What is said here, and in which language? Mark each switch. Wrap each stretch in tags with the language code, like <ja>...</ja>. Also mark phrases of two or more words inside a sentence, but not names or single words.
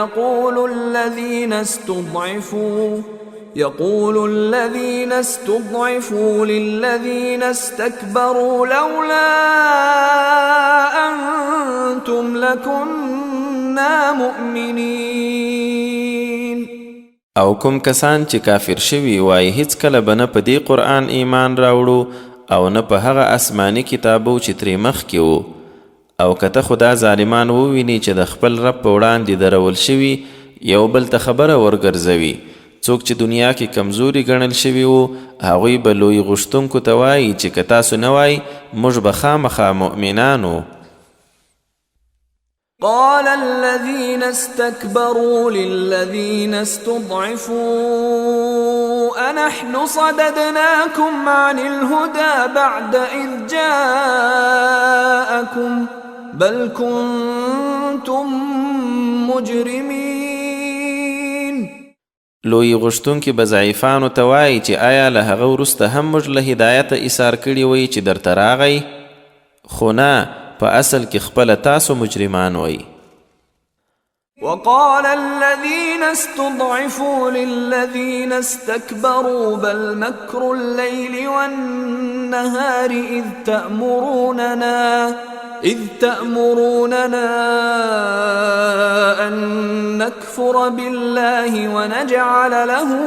<ar>يقول الذين استضعفوا للذين استكبروا لولا أنتم لكنا مؤمنين.</ar> <ps>او کوم کسان چې کافر شوي وایي هیڅ کله به نه په دې قرآن ایمان راوړو او نه په هغه آسماني کتابو چې ترې مخکې وو، او که ته خو دا ظالمان وویني چې د خپل رب په وړاندې درول شوي یو بل ته خبره ورګرځوي، څوک چې دنیا کې کمزوري ګڼل شوي وو هغوی به لوی غوښتونکو ته وایي چې که تاسو نه وای موږ به خامخا مؤمنانو.</ps> <ar>قال الذين استكبروا للذين استضعفوا أنحن صددناكم عن الهدى بعد إذ جاءكم بل كنتم مجرمين.</ar> <ps>لوی غوښتونکي به ضعیفانو ته وایي چې آیا له هغه وروسته هم موږ له هدایته ایثار کړي وی چې درته راغی؟ خو نه، په اصل کې خپله تاسو مجرمان وی.</ps> <ar>وقال الذين استضعفوا للذين استكبروا بل مكر الليل والنهار إذ تأمروننا أن نكفر بالله ونجعل له</ar>